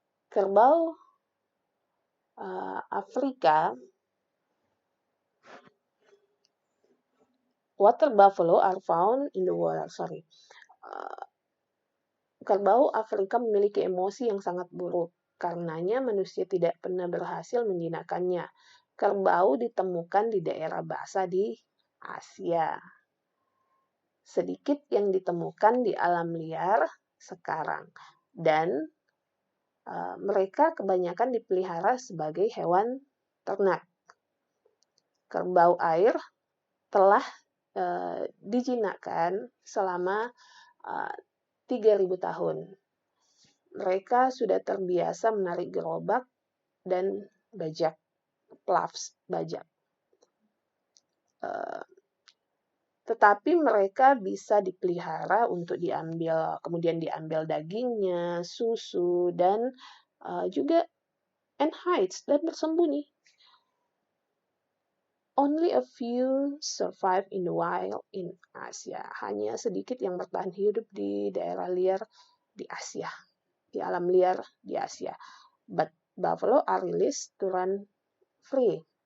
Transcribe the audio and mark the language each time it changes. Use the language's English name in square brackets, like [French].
[Indonesian] Kerbau Afrika, [English] water buffalo are found in the water. [Indonesian] Kerbau Afrika memiliki emosi yang sangat buruk. Karenanya manusia tidak pernah berhasil menjinakkannya. Kerbau ditemukan di daerah basah di Asia. Sedikit yang ditemukan di alam liar sekarang. Dan mereka kebanyakan dipelihara sebagai hewan ternak. Kerbau air telah dijinakkan selama 3.000 tahun. Mereka sudah terbiasa menarik gerobak dan bajak, ploughs, bajak. Tetapi mereka bisa dipelihara untuk kemudian diambil dagingnya, susu, dan juga [English] and hides, [Indonesian] dan bersembunyi. [English] Only a few survive in the wild in Asia. [Indonesian] Hanya sedikit yang bertahan hidup di daerah liar di Asia, di alam liar di Asia. [English] But buffalo are released to run free.